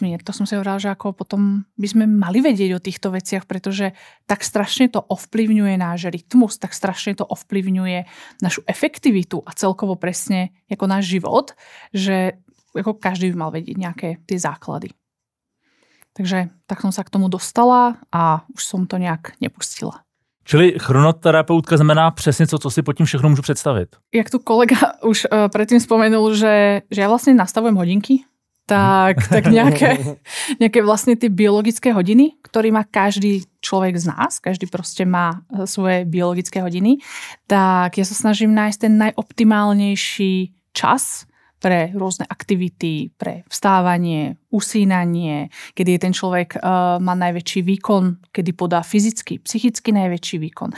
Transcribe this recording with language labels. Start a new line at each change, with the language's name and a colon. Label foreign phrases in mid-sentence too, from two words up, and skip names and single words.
Slovak: To som si hovorila, že ako potom by sme mali vedieť o týchto veciach, pretože tak strašne to ovplyvňuje náš rytmus, tak strašne to ovplyvňuje našu efektivitu a celkovo presne ako náš život, že ako každý by mal vedieť nejaké tie základy. Takže tak som sa k tomu dostala a už som to nejak nepustila.
Czech: Čili chronoterapeutka znamená přesně co si pod tím všechno můžu představit.
Slovak: Jak tu kolega už predtým spomenul, že ja vlastne nastavujem hodinky, tak nejaké vlastne tie biologické hodiny, ktoré má každý človek z nás, každý proste má svoje biologické hodiny, tak ja sa snažím nájsť ten najoptimálnejší čas pre rôzne aktivity, pre vstávanie, usínanie, kedy je ten človek má najväčší výkon, kedy podá fyzicky, psychicky najväčší výkon.